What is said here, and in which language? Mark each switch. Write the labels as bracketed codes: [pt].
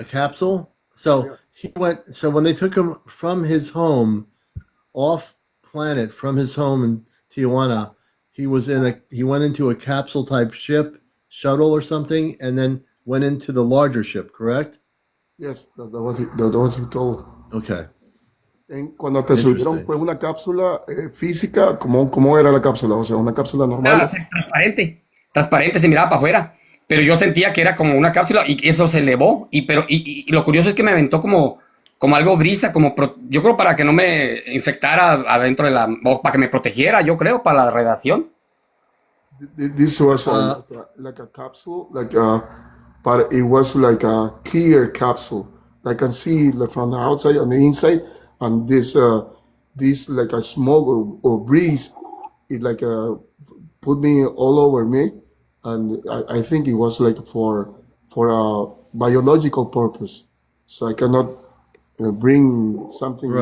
[en] a capsule? So he went. So when they took him from his home, off planet, from his home in Tijuana, he went into a capsule type shuttle or something, and then went into the larger ship. Correct? Yes, that was he told. Okay. [es] Cuando te subieron fue una cápsula física, ¿cómo era la cápsula? O sea, una cápsula normal. Transparente, se miraba para afuera. Pero yo sentía que era como una cápsula y eso se elevó. Y lo curioso es que me aventó como algo brisa, yo creo para que no me infectara adentro o para que me protegiera, yo creo, para la radiación. [en] This was like a capsule, but it was like a clear capsule. I can see like from the outside and the inside, and this like a smoke or breeze, it like put me all over me, and I think it was like for a biological purpose, so I cannot bring something